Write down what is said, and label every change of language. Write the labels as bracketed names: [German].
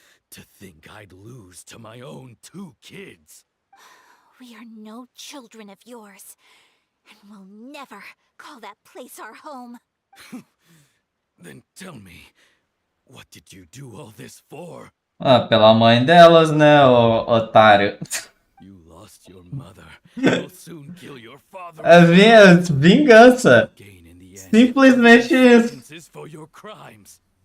[English] To think I'd lose to my own 2 kids. We are no children of yours, and we'll never call that place our home. Then tell me, what did you do all this for? [Portuguese] Pela mãe delas, né, ô otário. [English] You lost your mother. You'll soon kill your father. [Portuguese] É vingança. [English] Gain in the end. [Portuguese] Simplesmente isso. [English] Sentences for your crimes.